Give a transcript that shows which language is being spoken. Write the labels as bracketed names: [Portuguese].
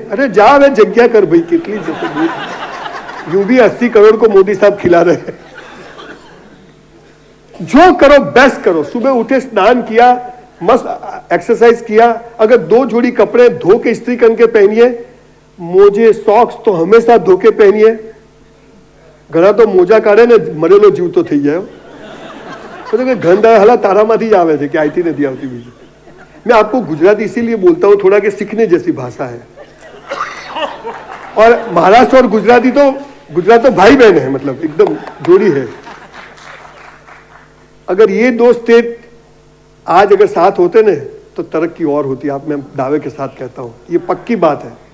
[Hindi] अरे जा वे जग्या कर भाई, कितनी जैसे यूं भी 80 करोड़ को मोदी साहब खिला रहे हैं। जो करो बेस्ट करो। सुबह उठे, स्नान किया, मस्त एक्सरसाइज किया। अगर 2 जोड़ी कपड़े धो के इस्त्री करके पहनिए, मोजे सॉक्स तो हमेशा धोके पहनिए, [Gujarati] घણા તો મોજા કાઢે ને મરેલો જીવ તો થઈ જાય, तो गंध हला तारामाथी જ આવે છે કે આઈથી નથી આવતી બીજી। [Hindi] मैं आपको गुजराती इसीलिए बोलता हूँ थोड़ा कि सीखने जैसी भाषा है, और महाराष्ट्र और गुजरात तो भाई बहन है, मतलब एकदम जोड़ी है। अगर ये दो स्टेट आज अगर साथ होते ना तो तरक्की और होती, आप मैं दावे के साथ कहता हूँ, ये पक्की बात है।